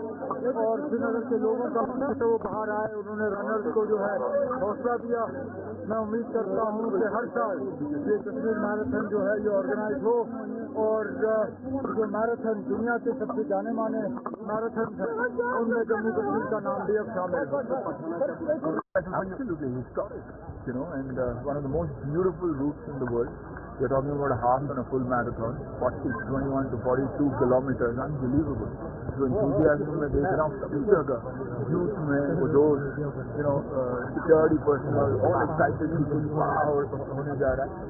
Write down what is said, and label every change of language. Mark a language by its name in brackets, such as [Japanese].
[Hindi] और श्रीनगर के लोगों का वो बाहर आए, उन्होंने रनर्स को जो है हौसला दिया। मैं उम्मीद करता हूँ कि हर साल ये कश्मीर मैराथन जो है ये ऑर्गेनाइज हो और जो मैराथन दुनिया के सबसे जाने माने मैराथन है उनमें जम्मू कश्मीर का नाम भी अब शामिल है। [English] Absolutely historic, and one of the most beautiful routes in the world. We're talking about a half and a full marathon, 21 to 42 kilometers, unbelievable. [Hindi] जो enthusiasm में देख रहा हूँ सभी जगह, youth में, वो those, [English] security personnel, all excited [Hindi] कि कुछ बड़ा होने जा रहा है.